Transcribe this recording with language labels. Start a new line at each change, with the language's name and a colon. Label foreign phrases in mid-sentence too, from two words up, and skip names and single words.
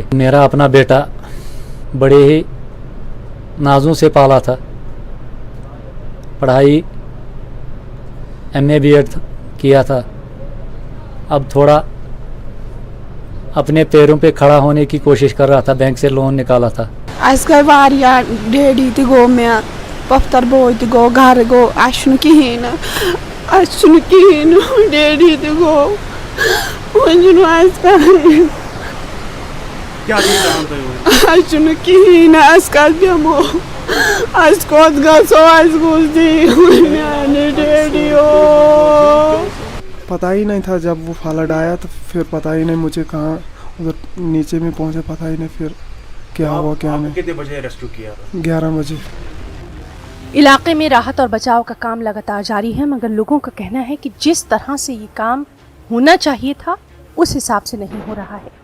Urdu: میرا اپنا بیٹا بڑے ہی نازوں سے پالا تھا، پڑھائی MA B.Ed کیا تھا، اب تھوڑا اپنے پیروں پہ کھڑا ہونے کی کوشش کر رہا تھا، بینک سے لون نکالا تھا۔
Kashmiri: اس گئی واریاہ ڈیڈی تہ گو مےٚ، پۄپھتر بوے تہ گو، گھر گو، اسہِ چھُنہٕ کِہیٖنۍ نہٕ، اسہِ چھُنہٕ کِہیٖنۍ نہٕ، ڈیڈی تہ گو، وۄنۍ چھُنہٕ اسہِ کٕہٕنۍ، اسہِ چھُنہٕ کِہیٖنۍ نہٕ، أسۍ کتھ بیٚہمو، اسہِ کوٚت گژھو، اسہِ گوٚژھ دِیِو میانہِ ڈیڈی او۔
Urdu: پتہ ہی نہیں تھا جب وہ فلڈ آیا تو پھر پتہ ہی نہیں مجھے کہاں ادھر نیچے میں پہنچے، پتہ ہی نہیں پھر کیا ہوا کیا نہیں۔ کتنے بجے ریسکیو کیا؟ 11 بجے۔ علاقے میں راحت اور بچاؤ کا کام لگاتار جاری ہے، مگر لوگوں کا کہنا ہے کہ جس طرح سے یہ کام ہونا چاہیے تھا اس حساب سے نہیں ہو رہا ہے۔